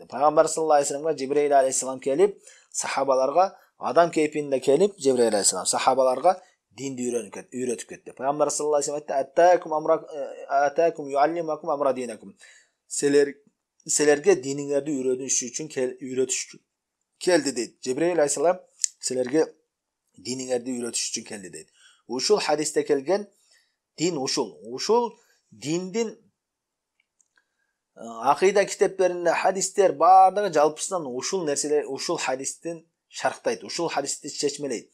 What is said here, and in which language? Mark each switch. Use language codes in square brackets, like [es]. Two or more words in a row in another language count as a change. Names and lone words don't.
[ky] Пайгамбар [ar] صلى الله عليه و [ky] салламга Жибрил алейхиссалам келип, сахабаларга адам кейпинде келип, Жибрил алейхиссалам сахабаларга динди үйрөтүп кетти. Пайгамбар [ar] صلى الله عليه وسلم [ky] айтты: [ar] "أتاكم يعلمكم أمر دينكم." [ky] Силерге диниңерди үйрөтүш келди дейт. Жибрил алейхиссалам силерге диниңерди үйрөтүш үчүн келди дейт. Ушул хадисте келген дин ушул диндин акыйда китептеринде хадистер баардыгы жалпысынан ушул нерселер ушул хадистин шарктайт, ушул хадисти чечмелейт.